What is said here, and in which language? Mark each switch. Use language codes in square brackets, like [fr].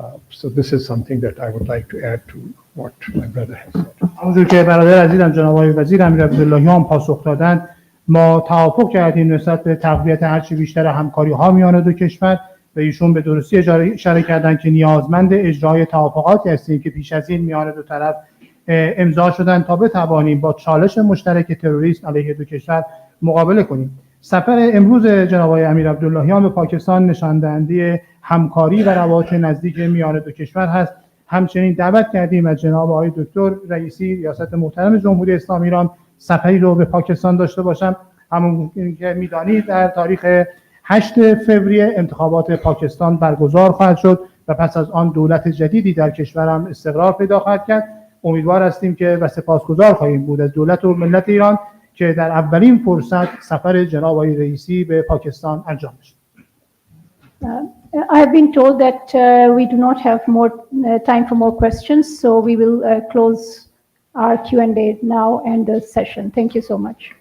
[en] So this is something that I would like to add to what my brother has said. [fa] همونجور که برادر عزیزم جناب آقای وزیر امیر عبداللهیان پاسخ دادن، ما توافق کردیم نسبت به تقویت هرچی بیشتر همکاری ها میان دو کشور و ایشون به درستی اشاره کردن که نیازمند اجرای توافقاتی هستیم که پیش از این میان دو طرف امضا شدن تا بتوانیم با چالش مشترک تروریسم علیه دو کشور مقابله کنیم. سفر امروز جناب آقای امیر عبداللهیان به پاکستان نشان دهنده همکاری و روابط نزدیک میان دو کشور هست. همچنین دعوت کردیم از جناب آقای دکتر رئیسی ریاست محترم جمهوری اسلامی ایران سفری رو به پاکستان داشته باشم. همون که میدانید در تاریخ 8 فوریه انتخابات پاکستان برگزار خواهد شد و پس از آن دولت جدیدی در کشورم استقرار پیدا خواهد کرد. امیدوار هستیم که و سپاسگزار خواهیم بود از دولت و ملت ایران که در اولین فرصت سفر جناب آقای رئیسی به پاکستان انجام بشه. [en] I have been told that we do not have more time for more questions, so we will close our Q&A now and the session. Thank you so much.